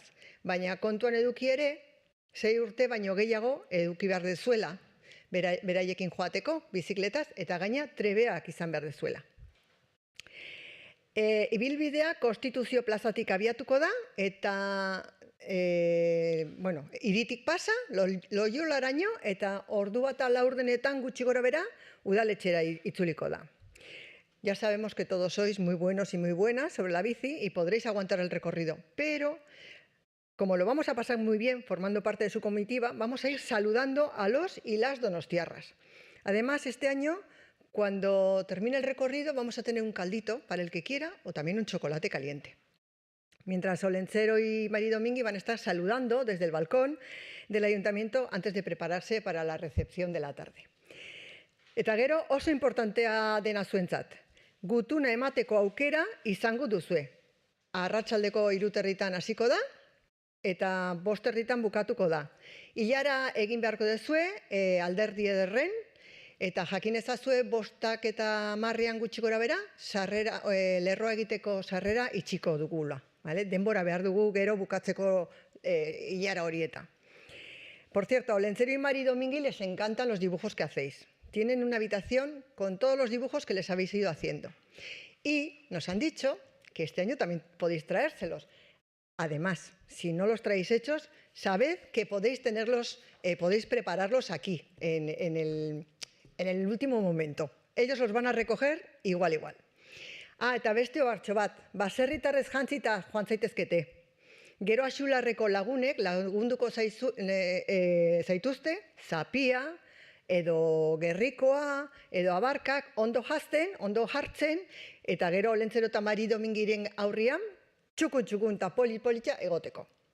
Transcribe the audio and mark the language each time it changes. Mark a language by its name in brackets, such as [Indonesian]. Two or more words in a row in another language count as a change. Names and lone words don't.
[Basque] Baina kontuan eduki ere, 6 urte baino gehiago eduki behar dezuela, beraiekin joateko, bizikletaz, eta gaina trebeak izan behar dezuela. Ibilbidea Konstituzio plazatik abiatuko da, eta hiritik pasa, Loiolaraino, eta ordu bat laurdenetan gutxi gora bera, udaletxera itzuliko da. [Spanish] Ya sabemos que todos sois muy buenos y muy buenas sobre la bici y podréis aguantar el recorrido, pero como lo vamos a pasar muy bien formando parte de su comitiva, vamos a ir saludando a los y las donostiarras. Además, este año, cuando termine el recorrido, vamos a tener un caldito para el que quiera o también un chocolate caliente. Mientras Olentzero y Mari Domingui van a estar saludando desde el balcón del ayuntamiento antes de prepararse para la recepción de la tarde. [Basque] Eta gero oso importantea dena zuentzat. Gutuna emateko aukera izango duzue. Arratsaldeko 3:00 hasiko da, eta 5:00 bukatuko da. Ilara egin beharko duzue alderdi ederren, eta jakin ezazue 5:10 gutxi gora bera, lerroa egiteko sarrera itxiko dugula. Vale? Denbora behar dugu gero bukatzeko ilara horieta. [Spanish] Por cierto, a Olentzero y Mari Domingui les encantan los dibujos que hacéis. Tienen una habitación con todos los dibujos que les habéis ido haciendo. Y nos han dicho que este año también podéis traérselos. Además, si no los traéis hechos, sabed que podéis tenerlos, podéis prepararlos aquí, en el último momento. Ellos los van a recoger igual. [Basque] Eta beste ohartxo bat, baserritarrez jantzita joan zaitezkete. Gero Axularreko lagunek lagunduko zaituzte, Zapia, edo Gerrikoa, edo Abarkak ondo jartzen, eta gero Olentzero eta Mari Domingiren aurrian, txukun eta politxa egoteko.